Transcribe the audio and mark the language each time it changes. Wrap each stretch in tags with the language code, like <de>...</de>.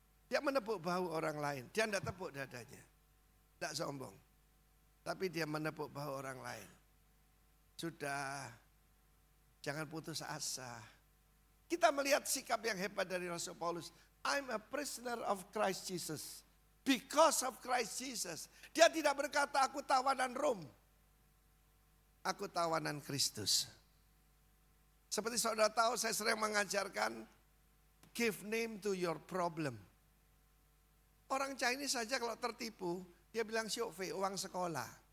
<id>Dia menepuk bahu orang lain, dia tidak tepuk dadanya. Tidak sombong. Tapi dia menepuk bahu orang lain. Sudah, jangan putus asa. Kita melihat sikap yang hebat dari Rasul Paulus.</id> <en>I'm a prisoner of Christ Jesus. Because of Christ Jesus.</en> <id>Dia tidak berkata aku tawanan Rom. Aku tawanan Kristus. Seperti saudara tahu saya sering mengajarkan</id> <en>give name to your problem.</en> <id>Orang Chinese saja kalau tertipu, dia bilang syokfe, uang sekolah.</id>